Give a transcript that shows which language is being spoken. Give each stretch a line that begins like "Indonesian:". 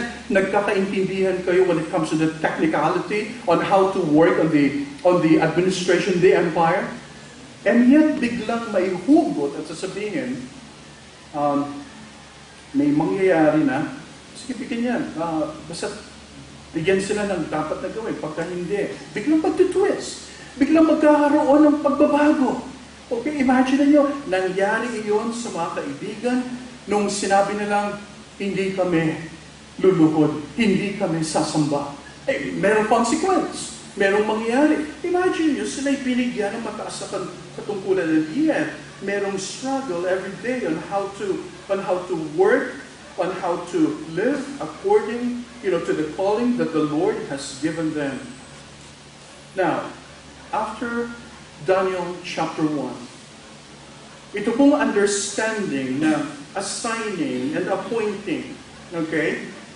Filipino: Nagkakaintindihan kayo
English: when it comes to the technicality on how to work on the administration of the empire, and yet
Filipino: biglang may hugot at sasabihin, may mangyayari na, sige, bigyan yan. Basta bigyan sila ng dapat na gawin. Pagka hindi, biglang pagtitwist. Biglang magkakaroon ng pagbabago. Okay, imagine niyo, nangyari iyon sa mga kaibigan nung sinabi nilang, hindi kami luluhod, hindi kami sasamba. Eh, merong consequence. Merong mangyayari. Imagine niyo, sila'y binigyan ng mataas na katungkulan ng iyan.
English: Merong struggle every day on how to work, on how to live according, to the calling that the Lord has given them. Now, after Daniel chapter 1,
Filipino: ito pong understanding na
English: assigning and appointing, okay?